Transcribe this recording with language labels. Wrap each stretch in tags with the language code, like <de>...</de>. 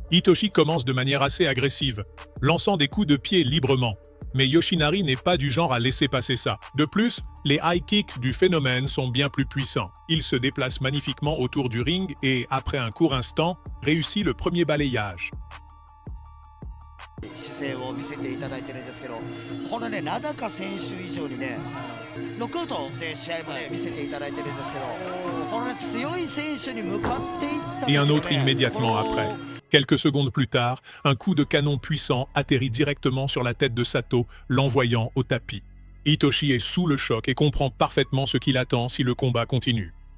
<fr>Hitoshi commence de manière assez agressive, lançant des coups de pied librement. Mais Yoshinari n'est pas du genre à laisser passer ça. De plus, les high kicks du phénomène sont bien plus puissants. Il se déplace magnifiquement autour du ring et, après un court instant, réussit le premier balayage.</fr> <ja>姿勢を見せていただいてるんですけど、このね、名高選手以上にね、ノックアウトで試合もね、見せていただいてるんですけど、このね、強い選手に向かっていった、ね。</ja> <fr>Et un autre immédiatement après. Quelques secondes plus tard, un coup de canon puissant atterrit directement sur la tête de Sato, l'envoyant au tapis. Hitoshi est sous le choc et comprend parfaitement ce qu'il attend si le combat continue.</fr>